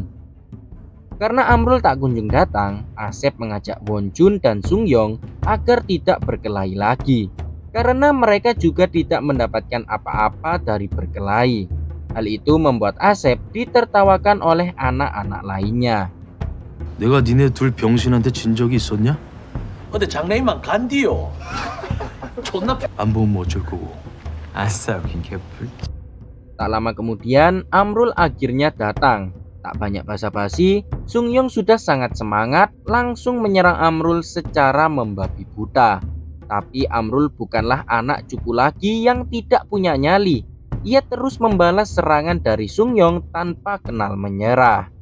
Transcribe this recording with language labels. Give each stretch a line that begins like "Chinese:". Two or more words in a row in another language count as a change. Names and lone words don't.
Indonesian: Karena Amrul tak kunjung datang, Asep mengajak Wonjun dan Sungyong agar tidak berkelahi lagi karena mereka juga tidak mendapatkan apa-apa dari berkelahi. Hal itu membuat Asep ditertawakan oleh anak-anak lainnya.
Korean: 내가 니네 둘 병신한테 진 적이 있었냐? 근데 장래희망 간디요. 존나 안 보면 어쩔 거고. 아싸 킹캡풀.
Indonesian: Tak lama kemudian Amrul akhirnya datang. Tak banyak basa-basi, Sungyong sudah sangat semangat langsung menyerang Amrul secara membabi buta. Tapi Amrul bukanlah anak cupu lagi yang tidak punya nyali. Ia terus membalas serangan dari Sungyong tanpa kenal menyerah.